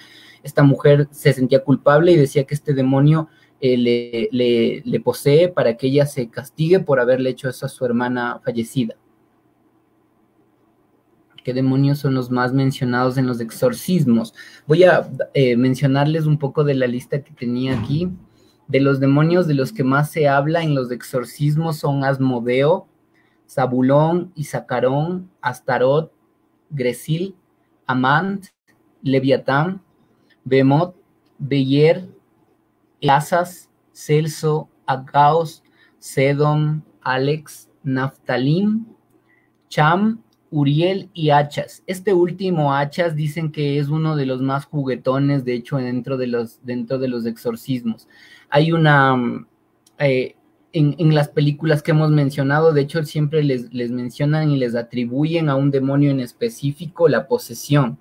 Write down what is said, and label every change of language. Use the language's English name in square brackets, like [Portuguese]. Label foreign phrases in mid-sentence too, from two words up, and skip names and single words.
[Spanish] Esta mujer se sentía culpable y decía que este demonio le posee para que ella se castigue por haberle hecho eso a su hermana fallecida. ¿Qué demonios son los más mencionados en los exorcismos? Voy a mencionarles un poco de la lista que tenía aquí. De los demonios de los que más se habla en los exorcismos son Asmodeo, Zabulón, Isacarón, Astarot, Gresil, Amant, Leviatán, Behemoth, Beyer, Lasas, Celso, Agaos, Sedom, Alex, Naftalim, Cham, Uriel y Achas. Este último, Achas, dicen que es uno de los más juguetones, de hecho, dentro de los exorcismos. Hay una, en las películas que hemos mencionado, de hecho, siempre les mencionan y les atribuyen a un demonio en específico la posesión.